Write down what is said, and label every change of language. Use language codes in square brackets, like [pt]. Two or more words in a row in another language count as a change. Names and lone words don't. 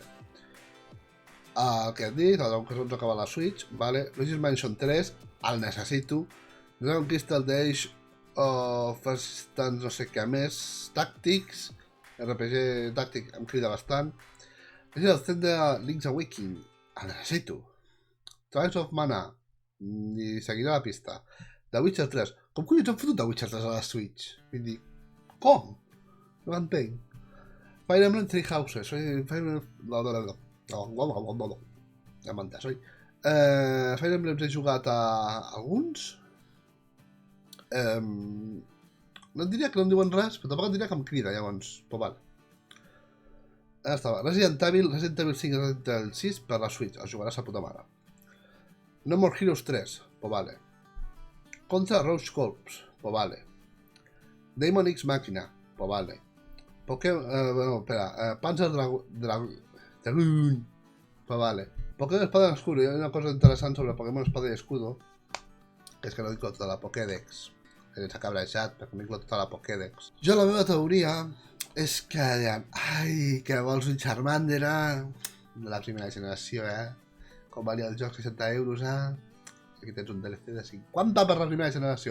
[ca] El que hem dit, el Dragon Quest 11 que va a la Switch, vale. Luigi's Mansion 3, el necessito. Dragon Crystal The Age of Resistance, no sé què més. Tactics, RPG Tactics em crida bastant. Legend of Zelda Link's Awakening, el necessito. Trials of Mana, i seguirà la pista. The Witcher 3, com collons han fotut The Witcher 3 a la Switch? Vull dir, com? No l'entenc. Fire Emblem Three Houses, Fire Emblem... No, ja m'ha entès, oi? Fire Emblem he jugat a alguns. No et diria que no em diuen res, però tampoc et diria que em crida, llavors, [es] pues vale. [ca] Ara estava, Resident Evil 5 i Resident Evil 6 per la Switch, els jugaràs a puta mare. No More Heroes 3, [es] pues vale. Contra Roach Corps, pues vale. Daemon X Machina, pues vale. Panzer Dragoon, pues vale. Pokémon Espada y Escudo, hay una cosa interesante sobre Pokémon Espada y Escudo, [ca] que és que no dic tota la Pokédex. Ens ha cabrejat perquè m'he tota la Pokédex. Jo la meva teoria És que deien, ai, que vols un Charmander, de la primera generació, Com valia el joc, 60 euros, Aquí tens un DLC de 50 per la primera generació.